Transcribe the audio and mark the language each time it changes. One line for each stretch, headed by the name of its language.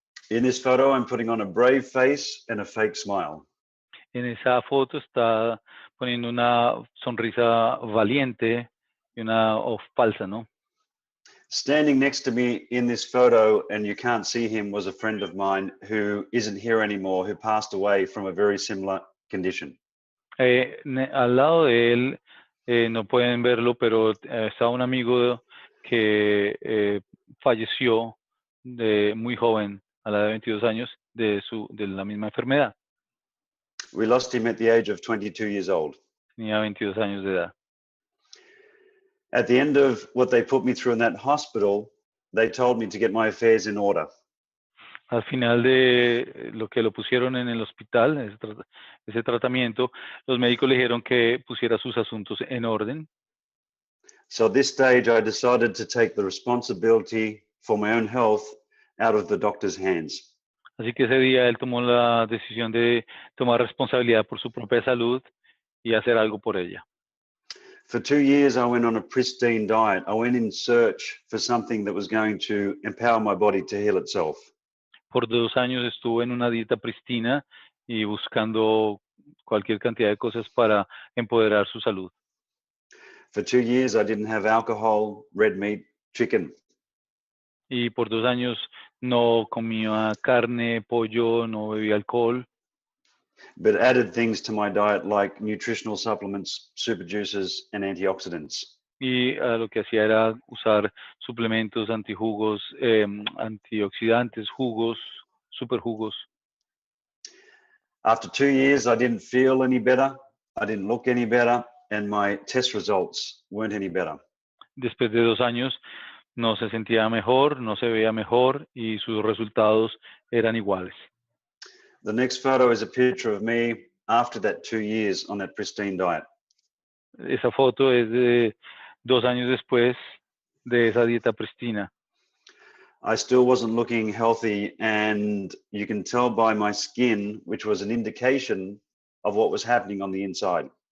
English: In this photo, I'm putting on a brave face and a fake smile.
Spanish: En esa foto está poniendo una sonrisa valiente y una falsa, ¿no?
English: Standing next to me in this photo, and you can't see him, was a friend of mine who isn't here anymore, who passed away from a very similar condition.
Spanish: Al lado de él, no pueden verlo, pero está un amigo que falleció muy joven, a la edad de 22 años, de la misma enfermedad.
English: We lost him at the age of 22 years old.
Spanish: Tenía 22 años de edad.
English: At the end of what they put me through in that hospital, they told me to get my affairs in order.
Spanish: Al final de lo que lo pusieron en el hospital, ese tratamiento, los médicos le dijeron que pusiera sus asuntos en orden.
English: So at this stage, I decided to take the responsibility for my own health out of the doctor's hands.
Spanish: Así que ese día él tomó la decisión de tomar responsabilidad por su propia salud y hacer algo por ella.
English: For 2 years, I went on a pristine diet. I went in search for something that was going to empower my body to heal itself.
Spanish: Por 2 años estuve en una dieta pristina y buscando cualquier cantidad de cosas para empoderar su salud.
English: For 2 years, I didn't have alcohol, red meat, chicken.
Spanish: Y por 2 años no comía carne, pollo, no bebía alcohol.
English: But added things to my diet like nutritional supplements, super juices, and antioxidants.
Spanish: Y lo que hacía era usar suplementos, antijugos, antioxidantes, jugos, superjugos.
English: After 2 years, I didn't feel any better. I didn't look any better, and my test results weren't any better.
Spanish: Después de 2 años no se sentía mejor, no se veía mejor y sus resultados eran iguales.
English: The next photo is a picture of me after that 2 years on that pristine diet.
Spanish: Esa foto es de 2 años después de esa dieta pristina.
English: I still wasn't looking healthy, and you can tell by my skin, which was an indication of what was happening on the inside.